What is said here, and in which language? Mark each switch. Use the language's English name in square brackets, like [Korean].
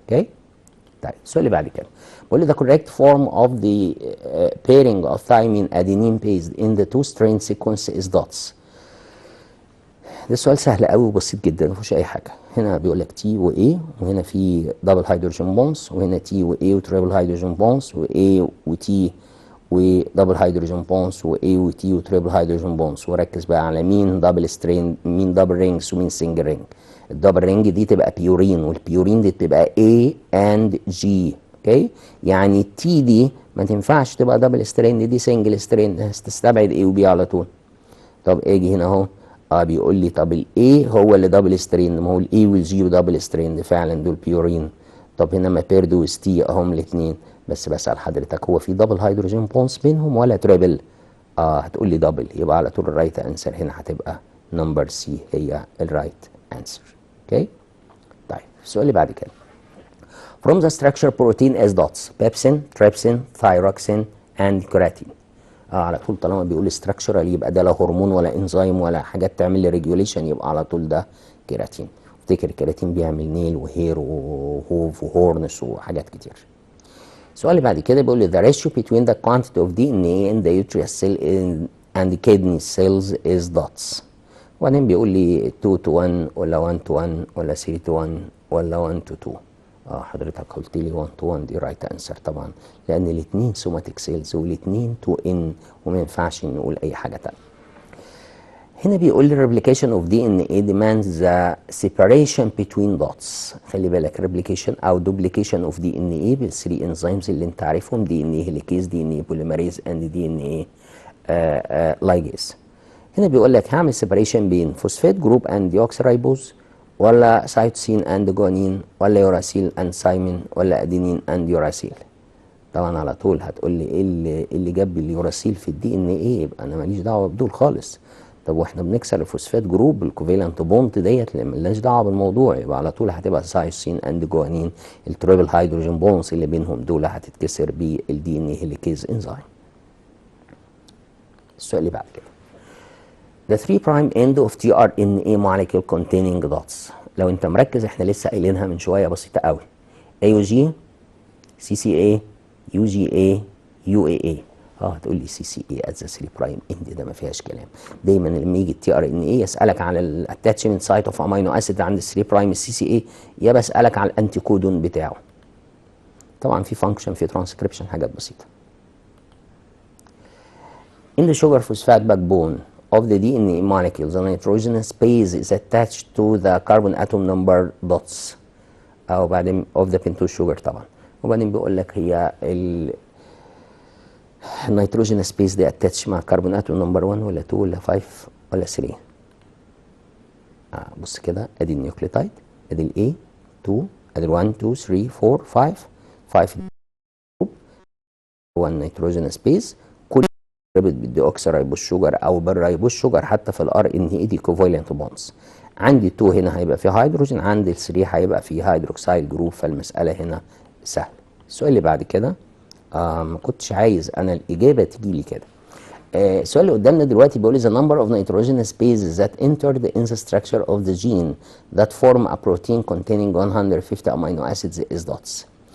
[Arabic] اوكي طيب السؤال اللي بعد كده بقول لي [English] the correct form of the pairing of thymine adenine based in the two strain sequence is dots. [Arabic] ده سؤال سهل قوي وبسيط جدا ما فيهوش اي حاجه. هنا بيقول لك تي واي، وهنا في دبل هيدروجين بونز، وهنا تي واي وتريبل هيدروجين بونز، واي وتي ودبل هيدروجين بونز، واي وتي وتريبل هيدروجين بونز. وركز بقى على مين دبل سترين، مين دبل رينجز، ومين سنجل رينج. الدبل رينج دي تبقى بيورين، والبيورين دي تبقى A and G. اوكي يعني التي دي ما تنفعش تبقى دبل سترين، دي سنجل سترين، تستبعد A و B على طول. طب اجي هنا اهو بيقول لي طب الاي هو اللي دبل سترين، ما هو الاي والجي دبل سترين فعلا دول بيورين. طب هنا ما بيرد وستي اهم الاثنين، بس بسال حضرتك هو في دبل هيدروجين بونز بينهم ولا تريبل؟ هتقول لي دبل، يبقى على طول الرايت انسر هنا هتبقى نمبر سي هي الرايت انسر. اوكي طيب السؤال اللي بعد كده [English] from the structure protein as dots pepsin, trypsin, thyroxine and keratin. [Arabic] على طول طالما بيقول structural يبقى ده لا هرمون ولا انزيم ولا حاجات تعمل لي ريجوليشن، يبقى على طول ده كيراتين. افتكر الكيراتين بيعمل نيل وهير وهوف وهورنس وحاجات كتير. السؤال اللي بعد كده بيقول لي [English] the ratio between the quantity of DNA in the uterus cell and the kidney cells is dots. [Arabic] وبعدين بيقول لي [English] 2 to 1 ولا 1 to 1 ولا 3 to 1 ولا 1 to 2. [Arabic] حضرتك قلت لي 1 to 1 دي رايت انسر طبعا، لان الاثنين سوماتيك سيلز والاثنين 2 ان، وما ينفعش نقول اي حاجه ثانيه. هنا بيقول لي [English] replication of DNA demands the separation between dots. [Arabic] خلي بالك [English] replication او duplication of DNA بالثري enzymes [Arabic] اللي انت عارفهم، [English] DNA helicase, DNA polymerase and DNA ligase. هنا بيقول لك هعمل separation بين فوسفات جروب and deoxyribose ولا سايتوسين اند جوانين ولا يوراسيل اند سايمين ولا ادينين اند يوراسيل. [Arabic] طبعا على طول هتقول لي ايه اللي جاب اليوراسيل في الدي ان ايه، يبقى انا ماليش دعوه بدول خالص. طب واحنا بنكسر الفوسفات جروب الكوفيلنت بوند ديت اللي مالناش دعوه بالموضوع، يبقى على طول هتبقى سايتوسين اند جوانين، التريبل هيدروجين بونز اللي بينهم دول هتتكسر بالدي ان ايه هيليكيز انزيم. السؤال اللي بعد كده [English] The 3' end of tRNA molecule containing dots. [Arabic] لو انت مركز احنا لسه قايلينها من شويه بسيطه قوي. A و G [English] CCA UGA UAA. [Arabic] هتقول لي CCA at the 3 prime end، ده ما فيهاش كلام. دايما لما يجي التي ار ان اي يسالك على الاتاتشمنت سايت اوف امينو اسيد عند 3 برايم السي سي اي، يا بسالك على الانتي كودون بتاعه. طبعا في فانكشن، في ترانسكريبشن، حاجات بسيطه. [English] In the sugar phosphate backbone of the DNA molecule, the nitrogenous base is attached to the carbon atom number dots. أو بعدين of the pentose sugar طبعا. [Arabic] وبعدين بيقول لك هي النيتروجينous بيز دي اتاتش مع كربون اتوم نمبر 1 ولا 2 ولا 5 ولا 3. بص كده، ادي النيوكليوتايد، ادي الاي 2، ادي 1 2 3 4 5 هو النيتروجينous بيز. كل رابط بالديوكسي ريبوز شوجر او بالريبوز شوجر حتى في الار ان اي دي كوفالنت بونز. عندي 2 هنا هيبقى فيه هيدروجين، عندي 3 هيبقى فيه هيدروكسيد جروب، فالمساله هنا سهله. السؤال اللي بعد كده ما كنتش عايز انا الاجابه تيجي لي كده. السؤال اللي قدامنا دلوقتي بيقول لي [English] the number of nitrogenous bases that entered in the structure of the gene that form a protein containing 150 amino acids is dots.